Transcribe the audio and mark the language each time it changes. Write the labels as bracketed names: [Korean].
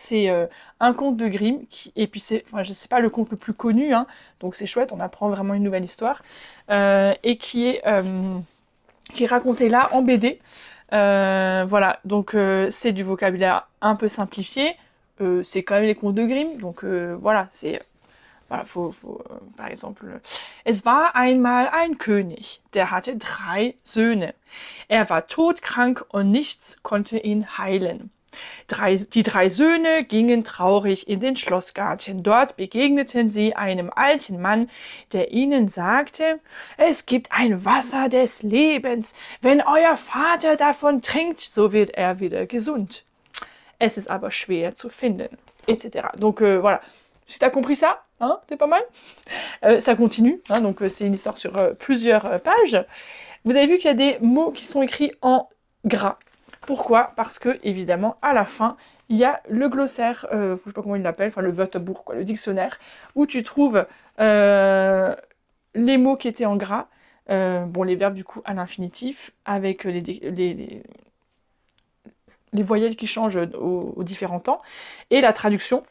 [French] C'est un conte de Grimm, et puis c'est, enfin, je sais pas, le conte le plus connu, hein, donc c'est chouette, on apprend vraiment une nouvelle histoire, et qui est raconté là en BD. Voilà, donc c'est du vocabulaire un peu simplifié. C'est quand même les contes de Grimm, donc voilà, c'est... [German] Voilà, par exemple, es war einmal ein König, der hatte 3 Söhne. Er war todkrank und nichts konnte ihn heilen. Die 3 Söhne gingen traurig in den Schlossgarten. Dort begegneten sie einem alten Mann, der ihnen sagte, es gibt ein Wasser des Lebens. Wenn euer Vater davon trinkt, so wird er wieder gesund. Es ist aber schwer zu finden, etc. [French] Donc voilà, si t'as compris ça, hein, c'est pas mal. Ça continue, hein, donc c'est une histoire sur plusieurs pages. Vous avez vu qu'il y a des mots qui sont écrits en gras. Pourquoi? Parce que, évidemment, à la fin, il y a le glossaire, je sais pas comment il l'appelle, enfin le Wörterbuch, quoi, le dictionnaire, où tu trouves les mots qui étaient en gras, bon, les verbes du coup à l'infinitif, avec les voyelles qui changent aux différents temps, et la traduction.